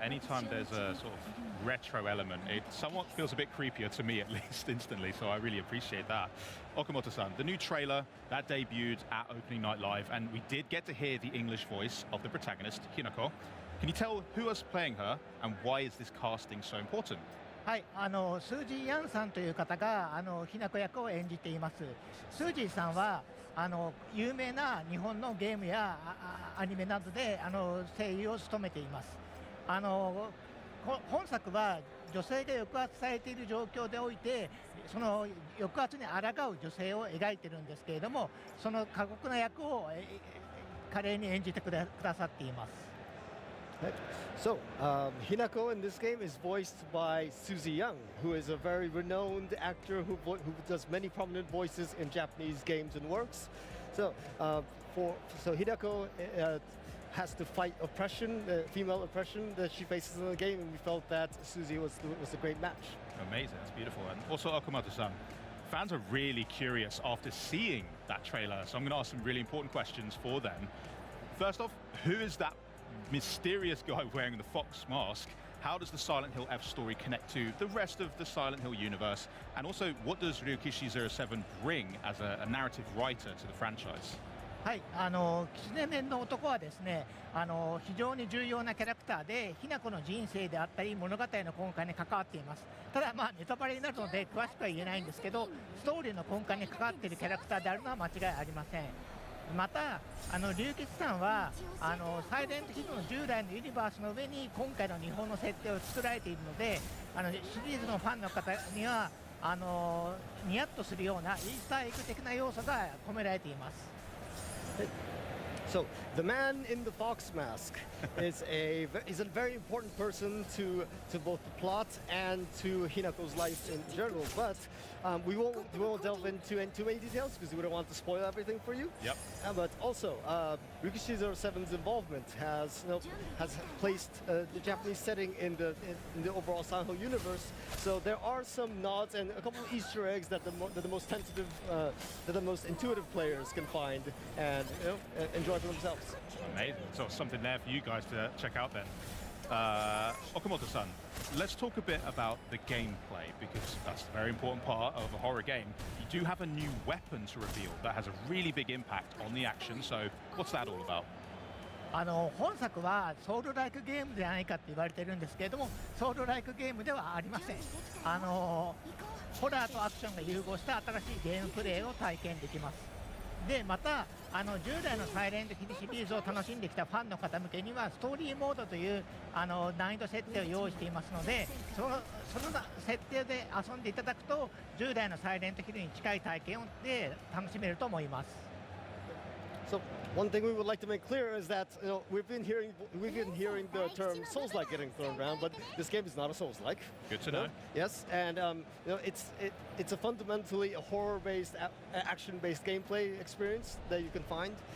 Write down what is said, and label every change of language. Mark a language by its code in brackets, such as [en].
[en] Anytime there's a sort of retro element, it somewhat feels a bit creepier to me at least instantly, so I really appreciate that. Okamoto-san, the new trailer, that debuted at Opening Night Live, and we did get to hear the English voice of the protagonist, Hinako. Can you tell who is playing her, and why is this casting so important? [ja] はい、スージー・ヤンさんという方がひなこ役を演じています。スージーさんは有名な日本のゲームやアニメなどで声優を務めています。本作は女性が抑圧されている状況でおいて、その抑圧に抗う女性を描いているんですけれども、その過酷な役を華麗に演じてくださっています。 [en] Right. So, Hinako in this game is voiced by Suzy Young, who is a very renowned actor who does many prominent voices in Japanese games and works. So, Hinako has to fight oppression, female oppression that she faces in the game, and we felt that Suzy was a great match. Amazing, that's beautiful. And also, Okamoto-san, fans are really curious after seeing that trailer, so I'm going to ask some really important questions for them. First off, who is that mysterious guy wearing the fox mask? How does the Silent Hill F story connect to the rest of the Silent Hill universe? And also, what does Ryukishi 07 bring as a narrative writer to the franchise? [ja] はい、キツネ面の男はですね、非常に重要なキャラクターで、ひな子の人生であったり物語の根幹に関わっています。ただ、ネタバレになるので詳しくは言えないんですけど、ストーリーの根幹に関わっているキャラクターであるのは間違いありません。また、龍吉さんはサイレントヒルの従来のユニバースの上に今回の日本の設定を作られているので、シリーズのファンの方にはニヤッとするようなイースターエッグ的な要素が込められています。 [en] So the man in the fox mask is a very important person to both the plot and to Hinako's life in general. But we won't delve into too many details because we don't want to spoil everything for you. Yep. But also, Ryukishi 07's involvement has placed the Japanese setting in the overall Silent Hill universe. So there are some nods and a couple of Easter eggs that the most intuitive players can find and enjoy for themselves. Amazing. So something there for you guys to check out then. Okamoto-san, let's talk a bit about the gameplay because that's a very important part of a horror game. You do have a new weapon to reveal that has a really big impact on the action. So what's that all about? [ja] 本作はソウルライクゲームではないかって言われてるんですけれども、ソウルライクゲームではありません。ホラーとアクションが融合した新しいゲームプレイを体験できます。でまた従来のサイレントヒルシリーズを楽しんできたファンの方向けにはストーリーモードという難易度設定を用意していますので、その設定で遊んでいただくと従来のサイレントヒルに近い体験で楽しめると思います。 [en] So one thing we would like to make clear is that we've been hearing the term Souls-like getting thrown around, but this game is not a Souls-like. Good to know. Yes, and it's a fundamentally a horror-based, action-based gameplay experience that you can find.